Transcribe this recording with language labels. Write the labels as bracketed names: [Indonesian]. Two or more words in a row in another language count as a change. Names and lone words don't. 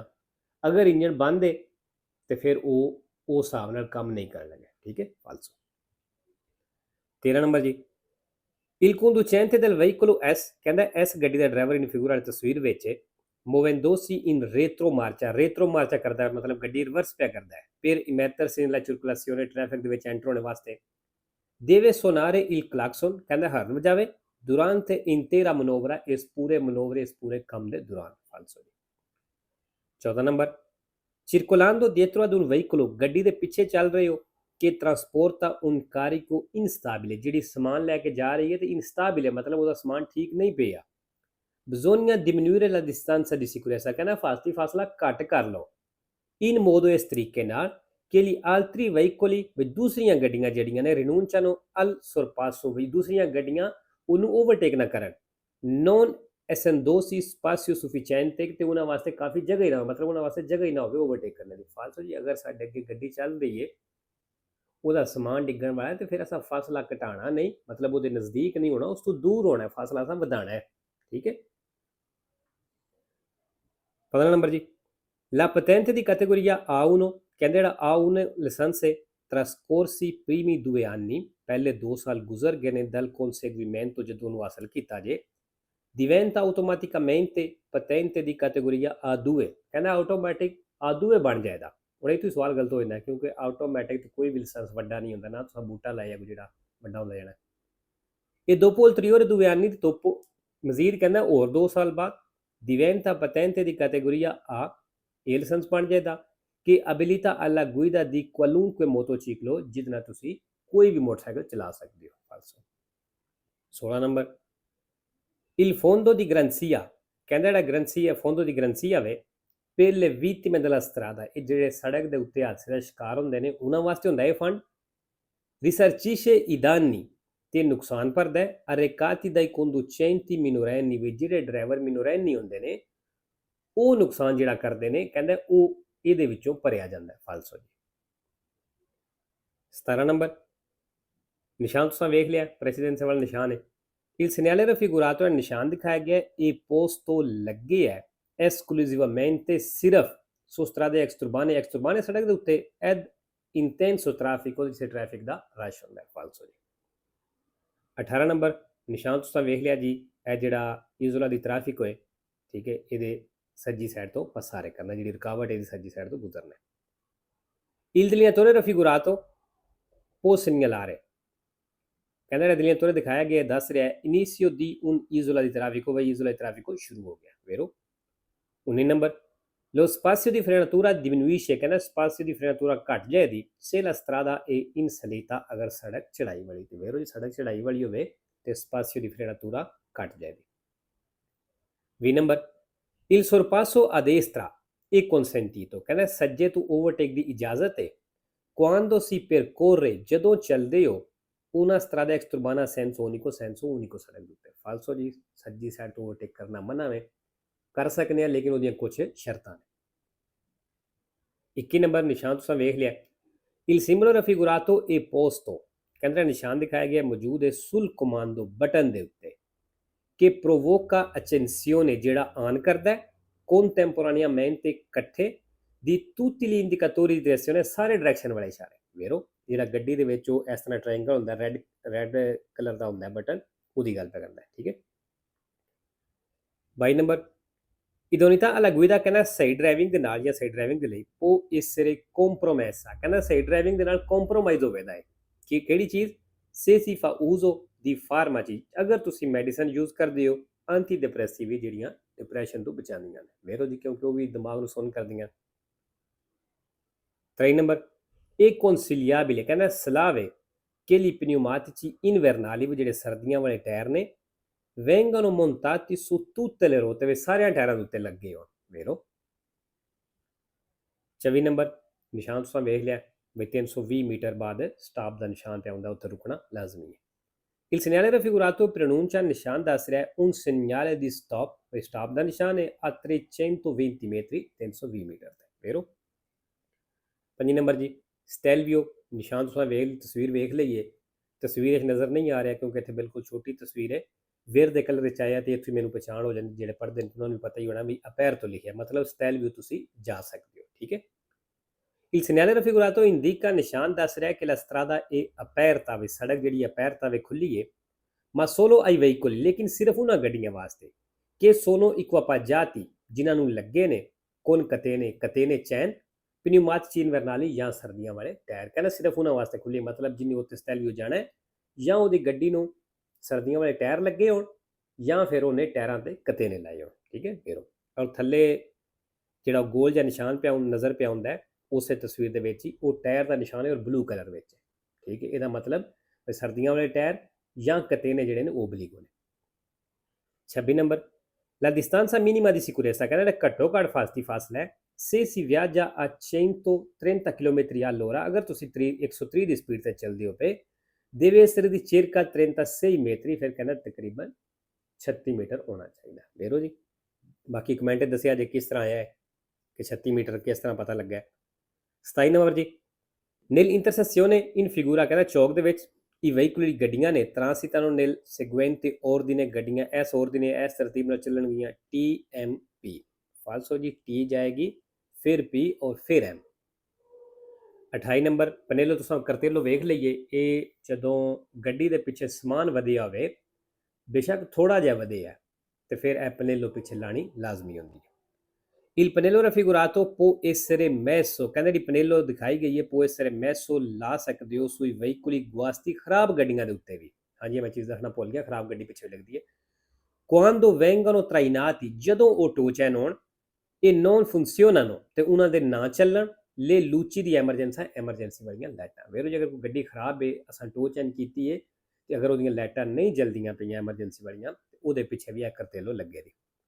[Punjabi] ਅਗਰ ਇੰਜਨ ਬੰਦ ਹੈ ਤੇ ਫਿਰ ਉਹ ਉਸ ਹਿਸਾਬ ਨਾਲ ਕੰਮ ਨਹੀਂ ਕਰਨ ਲੱਗੇ। ਠੀਕ ਹੈ, ਫਾਲਸੋ। 13 ਨੰਬਰ ਜੀ [Italian] il conducente del veicolo S [Punjabi] ਕਹਿੰਦਾ ਇਸ ਗੱਡੀ ਦਾ ਡਰਾਈਵਰ [Italian] in figura [Punjabi] ਵਾਲੀ ਤਸਵੀਰ ਵਿੱਚ [Italian] muovendosi in retromarcia [Punjabi] ਕਰਦਾ ਹੈ, ਮਤਲਬ ਗੱਡੀ ਰਿਵਰਸ ਪਿਆ ਕਰਦਾ ਹੈ [Italian] per immettersi nella circolazione [Punjabi] ਟ੍ਰੈਫਿਕ ਦੇ ਵਿੱਚ ਐਂਟਰ ਹੋਣ ਵਾਸਤੇ [Italian] deve suonare il clacson [Punjabi] ਕਹਿੰਦਾ ਹਾਰਨ ਵਜਾਵੇ [Italian] durante intera manovra [Punjabi] ਇਸ ਪੂਰੇ ਮਨੋਵਰੇ ਇਸ ਪੂਰੇ ਕੰਮ ਦੇ ਦੌਰਾਨ। ਫਾਲਸੋ ਜੀ। 14 ਨੰਬਰ [Italian] circolando dietro ad un veicolo [Punjabi] ਗੱਡੀ ਦੇ ਪਿੱਛੇ ਚੱਲ ਰਹੇ ਹੋ [Italian] che trasporta un carico instabile [Punjabi] ਜਿਹੜੀ ਸਮਾਨ ਲੈ ਕੇ ਜਾ ਰਹੀ ਹੈ ਤੇ ਇਨਸਟੇਬਲ ਮਤਲਬ ਉਹਦਾ ਸਮਾਨ ਠੀਕ ਨਹੀਂ ਪਿਆ। [Italian] bisogna diminuire la distanza di sicurezza [Punjabi] ਕਹਿੰਦਾ ਫਾਸਲਾ ਘੱਟ ਕਰ ਲਓ [Italian] in modo [Punjabi] ਇਸ ਤਰੀਕੇ ਨਾਲ [Italian] che gli altri veicoli [Punjabi] ਵੀ ਦੂਸਰੀਆਂ ਗੱਡੀਆਂ ਜਿਹੜੀਆਂ ਨੇ [Italian] rinunciano al sorpasso [Punjabi] ਵੀ ਦੂਸਰੀਆਂ ਗੱਡੀਆਂ ਉਹਨੂੰ ਓਵਰਟੇਕ ਨਾ ਕਰਨ [Italian] non essendosi spazio sufficiente [Punjabi] ਤੇ ਉਹਨਾਂ ਵਾਸਤੇ ਕਾਫੀ ਜਗ੍ਹਾ ਹੀ ਨਾ ਮਤਲਬ ਉਹਨਾਂ ਵਾਸਤੇ ਜਗ੍ਹਾ ਹੀ ਨਾ ਹੋਵੇ ਓਵਰਟੇਕ ਕਰਨ ਦੀ। ਫਾਲਤੂ ਜੀ ਅਗਰ ਸਾਡੇ ਅੱਗੇ ਗੱਡੀ ਚੱਲ ਰਹੀ ਹੈ ਉਹਦਾ ਸਮਾਨ ਡਿੱਗਣ ਵਾਲਾ ਤੇ ਫਿਰ ਅਸਾਂ ਫਾਸਲਾ ਘਟਾਉਣਾ ਨਹੀਂ, ਮਤਲਬ ਉਹਦੇ ਨਜ਼ਦੀਕ ਨਹੀਂ ਹੋਣਾ, ਉਸ ਤੋਂ ਦੂਰ ਹੋਣਾ, ਫਾਸਲਾ ਅਸਾਂ ਵਧਾਉਣਾ ਹੈ। ਠੀਕ ਹੈ। 15 ਨੰਬਰ ਜੀ [Italian] la patente di categoria A1 [Punjabi] ਕਹਿੰਦੇ ਜਿਹੜਾ A1 ਲਾਇਸੈਂਸ ਹੈ [Italian] trascorsi primi 2 anni [Punjabi] ਪਹਿਲੇ 2 ਸਾਲ ਗੁਜ਼ਰ ਗਏ ਨੇ [Italian] dal conseguimento [Punjabi] ਜਦੋਂ ਉਹਨੂੰ ਹਾਸਲ ਕੀਤਾ ਜੇ [Italian] diventa automaticamente patente di categoria A2 [Punjabi] ਕਹਿੰਦਾ ਆਟੋਮੈਟਿਕ A2 ਬਣ ਜਾਏਗਾ। ਹੁਣ ਇਹ ਤੋਂ ਸਵਾਲ ਗਲਤ ਹੋ ਜਾਂਦਾ ਕਿਉਂਕਿ ਆਟੋਮੈਟਿਕ ਤੇ ਕੋਈ ਵੀ ਲਾਇਸੈਂਸ ਵੱਡਾ ਨਹੀਂ ਹੁੰਦਾ ਨਾ, ਤੁਸੀਂ ਬੂਟਾ ਲਾਇਆ ਕੋਈ ਜਿਹੜਾ ਵੱਡਾ ਹੁੰਦਾ ਜਾਣਾ। ਇਹ [Italian] dopo ulteriore 2 anni [Punjabi] ਤੇ dopo ਮਜ਼ੀਦ ਕਹਿੰਦਾ ਹੋਰ 2 ਸਾਲ ਬਾਅਦ [Italian] diventa patente di categoria A [Punjabi] ਇਹ ਲਾਇਸੈਂਸ ਬਣ ਜਾਏਗਾ ਕਿ [Italian] abilita alla guida di qualunque motociclo [Punjabi] ਜਿਹਦੇ ਨਾਲ ਤੁਸੀਂ ਕੋਈ ਵੀ ਮੋਟਰਸਾਈਕਲ ਚਲਾ ਸਕਦੇ ਹੋ। ਫਾਲਸੋ। 16 ਨੰਬਰ [Italian] il fondo di garanzia [Punjabi] ਕਹਿੰਦਾ ਜਿਹੜਾ ਗਰੰਸੀਆ [Italian] fondo di garanzia [Punjabi] ਵੇ [Italian] per le vittime della strada [Punjabi] ਇਹ ਜਿਹੜੇ ਸੜਕ ਦੇ ਉੱਤੇ ਹਾਦਸੇ ਦਾ ਸ਼ਿਕਾਰ ਹੁੰਦੇ ਨੇ ਉਹਨਾਂ ਵਾਸਤੇ ਹੁੰਦਾ ਇਹ ਫੰਡ [Italian] risarcisce i danni [Punjabi] ਤੇ ਨੁਕਸਾਨ ਭਰਦਾ ਹੈ [Italian] arrecati dai conducenti minorenni [Punjabi] ਵੀ ਜਿਹੜੇ ਡਰਾਈਵਰ ਮਿਨੋਰੈਨੀ ਹੁੰਦੇ ਨੇ ਉਹ ਨੁਕਸਾਨ ਜਿਹੜਾ ਕਰਦੇ ਨੇ ਕਹਿੰਦਾ ਉਹ ਇਹਦੇ ਵਿੱਚੋਂ ਭਰਿਆ ਜਾਂਦਾ ਹੈ। ਫਾਲਸੋ ਜੀ। 17 ਨੰਬਰ ਨਿਸ਼ਾਨ ਤੁਸੀਂ ਵੇਖ ਲਿਆ, ਪ੍ਰੈਸੀਡੈਂਸ ਵਾਲਾ ਨਿਸ਼ਾਨ ਹੈ [Italian] il segnale raffigurato [Punjabi] ਨਿਸ਼ਾਨ ਦਿਖਾਇਆ ਗਿਆ ਇਹ ਪੋਸਟੋ ਲੱਗੇ ਹੈ esclusivamente ਸਿਰਫ [Italian] su strade exturbane [Punjabi] ਸੜਕ ਦੇ ਉੱਤੇ [Italian] ed intenso traffico [Punjabi] ਜਿਸੇ ਟ੍ਰੈਫਿਕ ਦਾ ਰਸ਼ ਹੁੰਦਾ ਹੈ। ਫਾਲਸੋ ਜੀ। 18 ਨੰਬਰ ਨਿਸ਼ਾਨ ਤੁਸੀਂ ਵੇਖ ਲਿਆ ਜੀ, ਇਹ ਜਿਹੜਾ ਇਜ਼ੋਲਾ ਦੀ ਟ੍ਰੈਫਿਕ ਹੋਏ ਠੀਕ ਹੈ ਇਹਦੇ ਸੱਜੀ ਸਾਈਡ ਤੋਂ ਪਸਾਰੇ ਕਰਨਾ, ਜਿਹੜੀ ਰੁਕਾਵਟ ਇਹਦੀ ਸੱਜੀ ਸਾਈਡ ਤੋਂ ਗੁਜ਼ਰਨਾ। [Italian] il delineatore raffigurato può segnalare [Punjabi] ਕਹਿੰਦਾ ਜਿਹੜਾ [Italian] delineatore [Punjabi] ਦਿਖਾਇਆ ਗਿਆ ਦੱਸ ਰਿਹਾ ਹੈ [Italian] inizio di un isola di traffico ਵਈ isola di traffico [Punjabi] ਸ਼ੁਰੂ ਹੋ ਗਿਆ। [Italian] vero 19 ਨੰਬਰ lo spazio di frenatura diminuisce ਕਹਿੰਦਾ spazio di frenatura [Punjabi] ਘਟ ਜਾਏਗੀ [Italian] se la strada è in salita [Punjabi] ਅਗਰ ਸੜਕ ਚੜਾਈ ਵਾਲੀ ਤੇ [Italian] vero [Punjabi] ਜੀ ਸੜਕ ਚੜਾਈ ਵਾਲੀ ਹੋਵੇ ਤੇ [Italian] spazio di frenatura [Punjabi] ਘਟ ਜਾਏਗੀ। 20 ਨੰਬਰ [Italian] il sorpasso a destra è consentito [Punjabi] ਕਹਿੰਦਾ ਸੱਜੇ ਤੋਂ ਓਵਰਟੇਕ ਦੀ ਇਜਾਜ਼ਤ ਹੈ [Italian] quando si percorre [Punjabi] ਜਦੋਂ ਚੱਲਦੇ ਹੋ [Italian] una strada exturbana senso unico [Punjabi] ਸੜਕ ਦੇ ਉੱਤੇ। ਫਾਲਸੋ ਜੀ ਸੱਜੀ ਸਾਈਡ ਤੋਂ ਓਵਰਟੇਕ ਕਰਨਾ ਮਨਾ ਹੈ, ਕਰ ਸਕਦੇ ਹਾਂ ਲੇਕਿਨ ਉਹਦੀਆਂ ਕੁਝ ਸ਼ਰਤਾਂ ਨੇ। 21 ਨੰਬਰ ਨਿਸ਼ਾਨ ਤੁਸੀਂ ਵੇਖ ਲਿਆ [Italian] il simbolo raffigurato è posto [Punjabi] ਕਹਿੰਦਾ ਨਿਸ਼ਾਨ ਦਿਖਾਇਆ ਗਿਆ ਮੌਜੂਦ ਹੈ [Italian] sul comando [Punjabi] ਬਟਨ ਦੇ ਉੱਤੇ [Italian] che provoca accensione [Punjabi] ਜਿਹੜਾ ਆਨ ਕਰਦਾ ਹੈ contemporaneamente ਇਕੱਠੇ [Italian] di tutti gli indicatori di direzione [Punjabi] ਸਾਰੇ ਡਾਇਰੈਕਸ਼ਨ ਵਾਲੇ ਇਸ਼ਾਰੇ। vero ਜਿਹੜਾ ਗੱਡੀ ਦੇ ਵਿੱਚ ਉਹ ਇਸ ਤਰ੍ਹਾਂ ਟ੍ਰਾਇੰਗਲ ਹੁੰਦਾ [English] red colour [Punjabi] ਦਾ ਹੁੰਦਾ ਬਟਨ ਉਹਦੀ ਗੱਲ ਕਰਦਾ ਹੈ। ਠੀਕ ਹੈ। 22 ਨੰਬਰ [Italian] Idoneità alla guida [Punjabi] ਕਹਿੰਦਾ ਸਹੀ ਡਰਾਈਵਿੰਗ ਦੇ ਨਾਲ ਜਾਂ ਸਹੀ ਡਰਾਈਵਿੰਗ ਦੇ ਲਈ [Italian] può essere compromessa [Punjabi] ਕਹਿੰਦਾ ਸਹੀ ਡਰਾਈਵਿੰਗ ਦੇ ਨਾਲ ਕੰਪਰੋਮਾਈਜ਼ ਹੋਵੇਦਾ ਹੈ ਕਿ ਕਿਹੜੀ ਚੀਜ਼ [Italian] se si fa uso di farmaci [Punjabi] ਅਗਰ ਤੁਸੀਂ [English] medicine use [Punjabi] ਕਰਦੇ ਹੋ [English] anti depressive [Punjabi] ਜਿਹੜੀਆਂ ਡਿਪਰੈਸ਼ਨ ਤੋਂ ਬਚਾਉਂਦੀਆਂ ਨੇ ਵੇਰੋ ਜੀ ਕਿਉਂਕਿ ਉਹ ਵੀ ਦਿਮਾਗ ਨੂੰ ਸੁੰਨ ਕਰਦੀਆਂ 3 ਨੰਬਰ ਇਹ consigliabile ਕਹਿੰਦਾ ਸਲਾਹ ਹੈ [Italian] che gli pneumatici invernali [Punjabi] ਵੀ ਜਿਹੜੇ ਸਰਦੀਆਂ ਵਾਲੇ ਟਾਇਰ ਨੇ [Italian] vengono montati su tutte le ruote [Punjabi] ਵੇ ਸਾਰਿਆਂ ਟਾਇਰਾਂ ਦੇ ਉੱਤੇ ਲੱਗੇ ਹੋਣ ਵੇਰੋ 24 ਨੰਬਰ ਨਿਸ਼ਾਨ ਤੁਸੀਂ ਵੇਖ ਲਿਆ ਵੀ 320 ਮੀਟਰ ਬਾਅਦ ਸਟਾਪ ਦਾ ਨਿਸ਼ਾਨ ਤੇ ਆਉਂਦਾ ਉੱਥੇ ਰੁਕਣਾ ਲਾਜ਼ਮੀ ਹੈ [Italian] Il segnale raffigurato preannuncia [Punjabi] ਨਿਸ਼ਾਨ ਦੱਸ ਰਿਹਾ [Italian] un segnale di stop [Punjabi] ਵੀ ਸਟਾਪ ਦਾ ਨਿਸ਼ਾਨ ਹੈ [Italian] a 320 metri [Punjabi] 320 ਮੀਟਰ ਤੇ ਵੇਰੋ 5 ਨੰਬਰ ਜੀ ਸਟੈਲਵੀਓ ਨਿਸ਼ਾਨ ਤੁਸੀਂ ਵੇਖ ਤਸਵੀਰ ਵੇਖ ਲਈਏ ਤਸਵੀਰ ਇਹ ਨਜ਼ਰ ਨਹੀਂ ਆ ਰਿਹਾ ਕਿਉਂਕਿ ਇੱਥੇ ਬਿਲਕੁਲ ਛੋਟੀ ਤਸਵੀਰ ਹੈ ਵੇਰ ਦੇ ਕਲਰ ਵਿੱਚ ਆਇਆ ਤੇ ਇੱਥੇ ਮੈਨੂੰ ਪਛਾਣ ਹੋ ਜਾਂਦੀ ਜਿਹੜੇ ਪੜ੍ਹਦੇ ਨੇ ਉਹਨਾਂ ਨੂੰ ਪਤਾ ਹੀ ਹੋਣਾ ਵੀ ਅਪੈਰ ਤੋਂ ਲਿਖਿਆ ਮਤਲਬ ਸਟੈਲਵੀਓ ਤੁਸੀਂ ਜਾ ਸਕਦੇ ਹੋ ਠੀਕ ਹੈ [Italian] Il segnale raffigurato indica [Punjabi] ਨਿਸ਼ਾਨ ਦੱਸ ਰਿਹਾ ਕਿ [Italian] la strada è aperta [Punjabi] ਵੀ ਸੜਕ ਜਿਹੜੀ aperta ਵੇ ਖੁੱਲੀ ਹੈ [Italian] ma solo ai veicoli [Punjabi] ਲੇਕਿਨ ਸਿਰਫ ਉਹਨਾਂ ਗੱਡੀਆਂ ਵਾਸਤੇ ਕਿ [Italian] sono equipaggiati [Punjabi] ਜਿਨ੍ਹਾਂ ਨੂੰ ਲੱਗੇ ਨੇ [Italian] con catene [Punjabi] ਚੈਨ [Italian] pneumatici invernali [Punjabi] ਜਾਂ ਸਰਦੀਆਂ ਵਾਲੇ ਟਾਇਰ ਕਹਿੰਦਾ ਸਿਰਫ ਉਹਨਾਂ ਵਾਸਤੇ ਖੁੱਲੀ ਮਤਲਬ ਜਿੰਨੀ ਉੱਤੇ ਸਟੈਲਵੀਓ ਜਾਣਾ ਹੈ ਜਾਂ ਉਹਦੀ ਗੱਡੀ ਨੂੰ ਸਰਦੀਆਂ ਵਾਲੇ ਟਾਇਰ ਲੱਗੇ ਹੋਣ ਜਾਂ ਫਿਰ ਉਹਨੇ ਟਾਇਰਾਂ ਤੇ ਕਤੇਨੇ ਲਾਏ ਹੋਣ ਠੀਕ ਹੈ ਫਿਰ ਔਰ ਥੱਲੇ ਜਿਹੜਾ ਗੋਲ ਜਿਹਾ ਨਿਸ਼ਾਨ ਪਿਆ ਨਜ਼ਰ ਪਿਆ ਹੁੰਦਾ ਹੈ ਉਸੇ ਤਸਵੀਰ ਦੇ ਵਿੱਚ ਹੀ ਉਹ ਟਾਇਰ ਦਾ ਨਿਸ਼ਾਨ ਹੈ ਔਰ [English] blue colour [Punjabi] ਵਿੱਚ ਠੀਕ ਹੈ ਇਹਦਾ ਮਤਲਬ ਸਰਦੀਆਂ ਵਾਲੇ ਟਾਇਰ ਜਾਂ ਕਤੇਨੇ ਜਿਹੜੇ ਨੇ ਉਹ ਬਲੀਗੋ ਨੇ 26 ਨੰਬਰ [Italian] La distanza minima di sicurezza [Punjabi] ਕਹਿੰਦਾ ਘੱਟੋ ਘੱਟ ਫਾਸਲਾ ਹੈ [Italian] se si viaggia a 130 km all'ora [Punjabi] ਅਗਰ ਤੁਸੀਂ 130 ਦੀ ਸਪੀਡ ਤੇ ਚੱਲਦੇ ਹੋ ਪਏ [Italian] deve essere di circa 36 metri [Punjabi] ਫਿਰ ਕਹਿੰਦਾ ਤਕਰੀਬਨ 36 ਮੀਟਰ ਹੋਣਾ ਚਾਹੀਦਾ ਵੇਰੋ ਜੀ ਬਾਕੀ ਕਮੈਂਟ ਦੱਸਿਆ ਜੇ ਕਿਸ ਤਰ੍ਹਾਂ ਆਇਆ ਹੈ ਕਿ 36 ਮੀਟਰ ਕਿਸ ਤਰ੍ਹਾਂ ਪਤਾ ਲੱਗਾ 27 ਨੰਬਰ ਜੀ [Italian] nell'intersezione in figura [Punjabi] ਕਹਿੰਦਾ ਚੌਕ ਦੇ ਵਿੱਚ [Italian] i veicoli [Punjabi] ਗੱਡੀਆਂ ਨੇ [Italian] transitano nel seguente ordine [Punjabi] ਗੱਡੀਆਂ ਇਸ ordine ਇਸ ਤਰਤੀਬ ਨਾਲ ਚੱਲਣਗੀਆਂ TMP ਫਾਲਸੋ ਜੀ T ਜਾਏਗੀ ਫਿਰ P ਔਰ ਫਿਰ M 28 ਨੰਬਰ ਪਨੇਲੋ ਤੁਸੀਂ ਕਰਤੇਲੋ ਵੇਖ ਲਈਏ ਇਹ ਜਦੋਂ ਗੱਡੀ ਦੇ ਪਿੱਛੇ ਸਮਾਨ ਵਧਿਆ ਹੋਵੇ ਬੇਸ਼ੱਕ ਥੋੜਾ ਜਿਹਾ ਵਧਿਆ ਤੇ ਫਿਰ ਇਹ ਪਨੇਲੋ ਪਿੱਛੇ ਲਾਣੀ ਲਾਜ਼ਮੀ ਹੁੰਦੀ ਹੈ [Italian] Il pannello raffigurato può essere messo [Punjabi] ਕਹਿੰਦੇ ਦੀ ਪਨੇਲੋ ਦਿਖਾਈ ਗਈ ਹੈ [Italian] può essere messo [Punjabi] ਲਾ ਸਕਦੇ ਹੋ [Italian] sui veicoli guasti [Punjabi] ਖਰਾਬ ਗੱਡੀਆਂ ਦੇ ਉੱਤੇ ਵੀ ਹਾਂਜੀ ਮੈਂ ਚੀਜ਼ ਦੱਸਣਾ ਭੁੱਲ ਗਿਆ ਖਰਾਬ ਗੱਡੀ ਪਿੱਛੇ ਲੱਗਦੀ ਹੈ [Italian] quando vengono trainati [Punjabi] ਜਦੋਂ ਉਹ [English] tow chain [Punjabi] ਹੋਣ ਇਹ [Italian] non funzionano [Punjabi] ਤੇ ਉਹਨਾਂ ਦੇ ਨਾ ਚੱਲਣ [Italian] le luci di emergency [Punjabi] ਵਾਲੀਆਂ ਲਾਈਟਾਂ ਵੇਰੋ ਜੇ ਅਗਰ ਕੋਈ ਗੱਡੀ ਖਰਾਬ ਹੈ ਅਸਾਂ [English] tow chain [Punjabi] ਕੀਤੀ ਹੈ ਤੇ ਅਗਰ ਉਹਦੀਆਂ ਲਾਈਟਾਂ ਨਹੀਂ ਜਲਦੀਆਂ ਪਈਆਂ ਐਮਰਜੈਂਸੀ ਵਾਲੀਆਂ ਉਹਦੇ ਪਿੱਛੇ ਵੀ ਇਹ ਕਰਤੇਲੋ ਲੱਗੇ ਦੀ